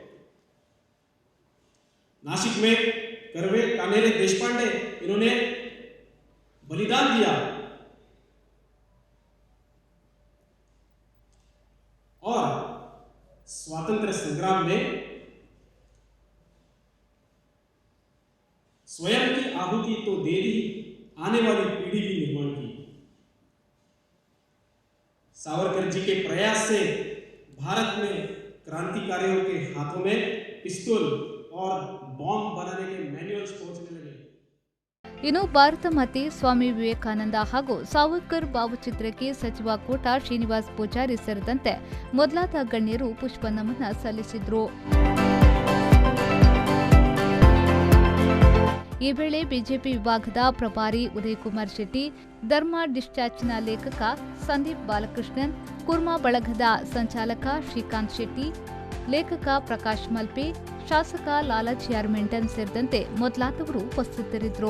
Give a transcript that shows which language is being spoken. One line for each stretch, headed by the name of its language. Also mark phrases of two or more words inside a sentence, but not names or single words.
Hindi: नासिक में कर्वे कान्हेरे देशपांडे इन्होंने बलिदान दिया और स्वातंत्र्य संग्राम में स्वयं की आहुति तो दे दी, आने वाली पीढ़ी की निर्माण की। सावरकर जी के प्रयास से भारत में क्रांतिकारियों के हाथों में पिस्तौल और बॉम्ब बनाने के मैन्युअल्स पहुंचने लगे।
Kannada: ಇನ್ನು ಭಾರತ ಮಾತೆ ಸ್ವಾಮಿ ವಿವೇಕಾನಂದ ಹಾಗೂ ಸಾವರ್ಕರ್ ಭಾವಚಿತ್ರಕ್ಕೆ ಸಚಿವ ಕೋಟಾ ಶ್ರೀನಿವಾಸ್ ಪೂಜಾರಿ ಸೇರಿದಂತೆ ಮೊದಲಾದ ಗಣ್ಯರು ಪುಷ್ಪ ನಮನ ಸಲ್ಲಿಸಿದರು. ಈ ವೇಳೆ ಬಿಜೆಪಿ ವಿಭಾಗದ ಪ್ರಭಾರಿ ಉದಯಕುಮಾರ್ ಶೆಟ್ಟಿ, ಧರ್ಮ ಡಿಸ್ಚಾಚ್ನ ಲೇಖಕ ಸಂದೀಪ್ ಬಾಲಕೃಷ್ಣನ್, ಕುರ್ಮಾ ಬಳಗದ ಸಂಚಾಲಕ ಶ್ರೀಕಾಂತ್ ಶೆಟ್ಟಿ, ಲೇಖಕ ಪ್ರಕಾಶ್ ಮಲ್ಪೆ, ಶಾಸಕ ಲಾಲಾಜಿಆರ್ ಮೆಂಟನ್ ಸೇರಿದಂತೆ ಮೊದಲಾದವರು ಉಪಸ್ಥಿತರಿದ್ದರು.